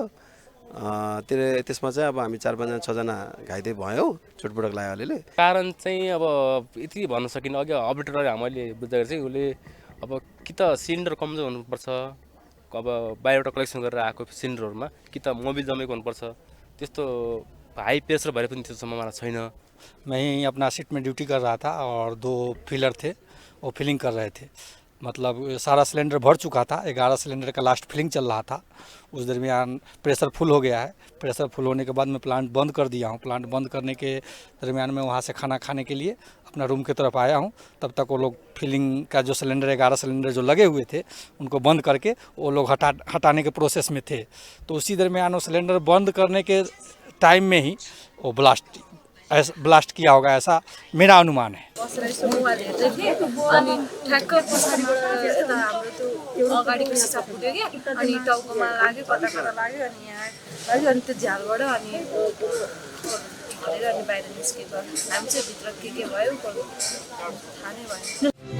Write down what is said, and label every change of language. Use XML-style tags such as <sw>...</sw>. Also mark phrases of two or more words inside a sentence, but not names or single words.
<ne>त्यसमा चाहिँ अब हामी 4-5 जना 6 जना घाइते भयौँ, चोटपटक लाग्यो अलिअलि। कारण चाहिँ अब यति भन्न सकिनँ, अघि अपडेटर मैले बुझ्दाखेरि चाहिँ उसले अब कि त सिलिन्डर कमजोर हुनुपर्छ, अब बाहिरबाट कलेक्सन गरेर आएको सिलिन्डरहरूमा कि त मोबिल जमेको हुनुपर्छ, त्यस्तो</ne> <en>high pressure</en> <ne>भएर पनि त्यो सम्भावना छैन।</ne> <hi>मैं यहीं अपना शिफ्ट में ड्यूटी कर रहा था और 2 फिलर थे, वो फिलिंग कर रहे थे। मतलब सारा सिलेंडर भर चुका था, 11 सिलेंडर का</hi> <en>last filling</en> <hi>चल रहा था। उस दरमियान</hi> <en>pressure full</en> <hi>हो गया है।</hi> <en>pressure full</en> <hi>होने के बाद मैं प्लांट बंद कर दिया हूँ। प्लांट बंद करने के दरमियान में वहाँ से खाना खाने के लिए अपना रूम की तरफ आया हूँ। तब तक वो लोग फिलिंग का जो सिलेंडर 11 सिलेंडर जो लगे हुए थे उनको बंद करके वो लोग हटाने के प्रोसेस में थे। तो उसी दरमियान वो सिलेंडर बंद करने के टाइम में ही वो ब्लास्ट किया होगा, ऐसा मेरा अनुमान है।</hi> <ne>अनि ठ्याक्क पछाडिबाट यता हाम्रो त्यो अगाडिको सिसा फुट्यो क्या, अनि टाउकोमा लाग्यो, कता कता लाग्यो, अनि यहाँ लाग्यो, अनि त्यो झ्यालबाट अनि भनेर अनि बाहिर निस्केको। हामी चाहिँ भित्र के भयो थाहा नै भएन।</ne>